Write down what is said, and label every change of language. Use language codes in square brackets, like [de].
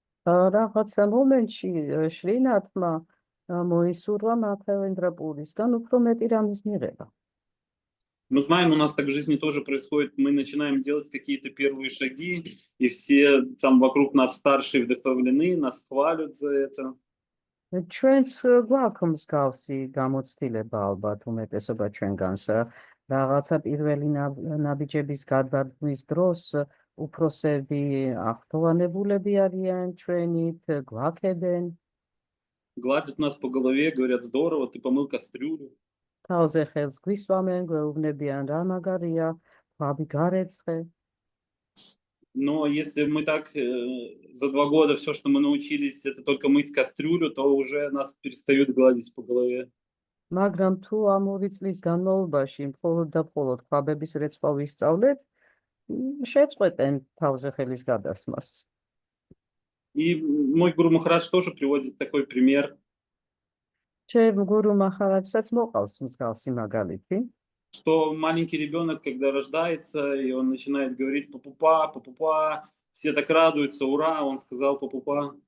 [ka] რაღაცა მომენტში შრინათმა მოისურვა მათავენდრა პურისგან უფრო მეტი რამის მიღება. [ru] Мы знаем, у нас так в жизни тоже происходит, мы начинаем делать какие-то первые шаги, и все там вокруг нас старшие вдохновлены, нас хвалят за это. [ka] ჩვენც გვაქვს მსგავსი გამოცდილება ალბათ უმეტესობა ჩვენგანს რაღაცა პირველი ნაბიჯების გადადგმის დროს უფროსები ახტოვანებულები არიან ჩვენით, გვაქებენ. [ru] Гладят нас по голове, говорят, здорово, ты помыл кастрюлю. [ka] თავზე ხელს გვისვამენ, გვეუბნებიან რა მაგარია, ქვაბი გარეცხე. [ru] Но если мы так за 2 года все, что мы научились, это только мыть кастрюлю, то уже нас перестают гладить по голове. [ka] მაგრამ თუ ამ 2 წლის განმავლობაში მხოლოდ და მხოლოდ ქვაბების რეცვა ვისწავლეთ, შეწყვეტენ თავზე ხელის გადასმას. [ru] И мой Гуру Махарадж тоже приводит такой пример, [ka] ჩემ გურუ მახარაჯსაც მოყავს მსგავსი მაგალითი. [ru] что маленький ребенок, когда рождается, и он начинает говорить «папупа, папупа», все так радуются, ура, он сказал «папупа».